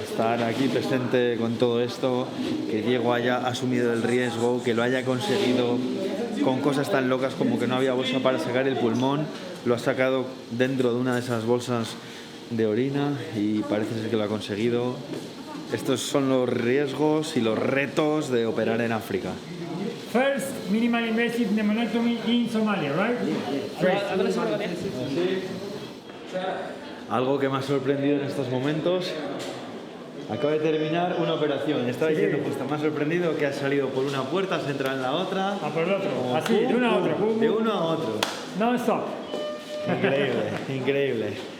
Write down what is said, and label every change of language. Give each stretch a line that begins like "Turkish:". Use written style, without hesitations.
Spanish: Estar aquí presente con todo esto, que Diego haya asumido el riesgo, que lo haya conseguido con cosas tan locas como que no había bolsa para sacar el pulmón, lo ha sacado dentro de una de esas bolsas de orina y parece ser que lo ha conseguido. Estos son los riesgos y los retos de operar en África.
English: First minimal invasive pneumonectomy in Somalia, right?
Spanish: Algo que me ha sorprendido en estos momentos, acaba de terminar una operación. Estaba diciendo, pues me ha sorprendido que has salido por una puerta, has entrado en la otra. A por el otro, Como así, de uno a otro. De uno a otro.
English: No stop.
Spanish: Increíble, increíble.